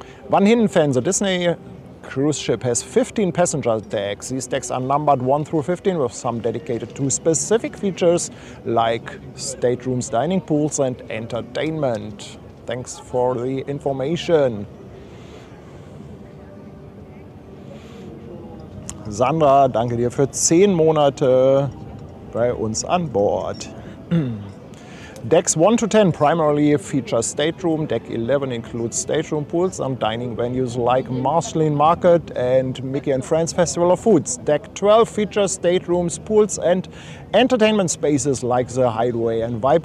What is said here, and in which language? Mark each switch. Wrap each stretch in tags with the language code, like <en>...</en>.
<en>Van Hinnen, the Disney cruise ship has 15 passenger decks. These decks are numbered 1 through 15 with some dedicated to specific features like staterooms, dining pools and entertainment. Thanks for the information.</en> <de>Sandra, danke dir für 10 Monate bei uns an Bord.</de> <en>Decks 1 to 10 primarily feature stateroom. Deck 11 includes stateroom pools and dining venues like Marceline Market and Mickey and Friends Festival of Foods. Deck 12 features staterooms, pools and entertainment spaces like the Hideaway and Vibe.</en>